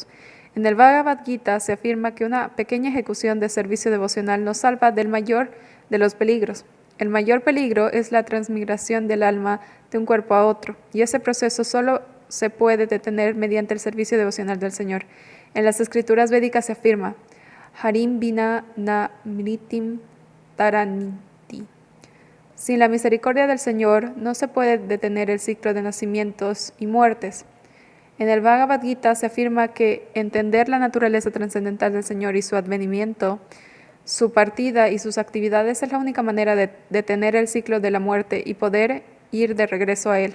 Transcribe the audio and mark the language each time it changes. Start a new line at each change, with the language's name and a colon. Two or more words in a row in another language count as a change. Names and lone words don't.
Spanish: En el Bhagavad Gita se afirma que una pequeña ejecución de servicio devocional nos salva del mayor de los peligros. El mayor peligro es la transmigración del alma de un cuerpo a otro, y ese proceso solo se puede detener mediante el servicio devocional del Señor. En las escrituras védicas se afirma,
Sanskrit: हरिम् विना न मृतिम् तरनिति.
Spanish: Sin la misericordia del Señor no se puede detener el ciclo de nacimientos y muertes. En el Bhagavad Gita se afirma que entender la naturaleza trascendental del Señor y su advenimiento, su partida y sus actividades es la única manera de detener el ciclo de la muerte y poder ir de regreso a él.